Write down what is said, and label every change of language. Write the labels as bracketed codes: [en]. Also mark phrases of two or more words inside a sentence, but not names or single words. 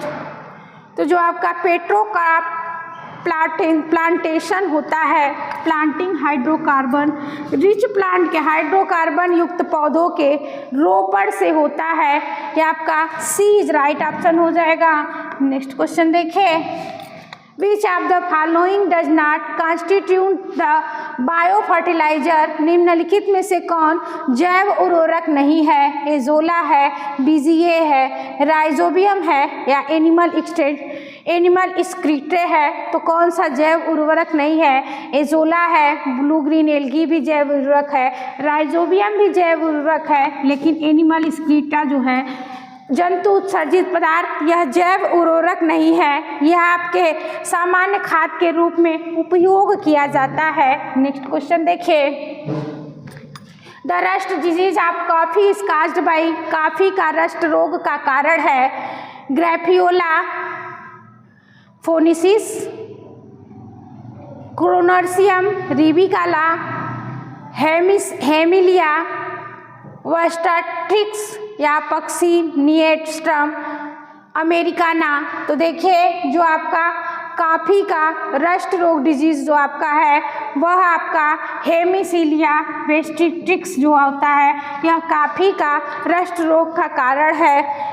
[hi] तो जो आपका [en] petrocrop plantation [hi] होता है, [en] planting hydrocarbon rich plant [hi] के हाइड्रोकार्बन युक्त पौधों के रोपण से होता है। यह आपका [en] C is right option [hi] हो जाएगा। [en] next question [hi] देखिए, [en] which of the following does not constitute the bio fertilizer, [hi] निम्नलिखित में से कौन जैव उर्वरक नहीं है, एजोला है, बीजीए है, राइजोबियम है या [en] animal excreta [hi] है। तो कौन सा जैव उर्वरक नहीं है, एजोला है, [en] blue green algae [hi] भी जैव उर्वरक है, राइजोबियम भी जैव उर्वरक है, लेकिन [en] animal excreta [hi] जो है जंतु उत्सर्जित पदार्थ यह जैव उर्वरक नहीं है, यह आपके सामान्य खाद के रूप में उपयोग किया जाता है। [en] next question [hi] देखिए, [en] the rust disease of coffee is caused by, [hi] कॉफी का रस्ट रोग का कारण है ग्रैफियोला फोनिसिस, क्रोनर्सियम रिबिकाला, हेमिलिया वेस्टाट्रिक्स या पक्षी निएस्ट्रम अमेरिकाना। तो देखिए जो आपका कॉफ़ी का रस्ट रोग डिजीज़ जो आपका है वह आपका हेमिसीलिया वेस्टिट्रिक्स जो होता है, यह कॉफी का रस्ट रोग का कारण है।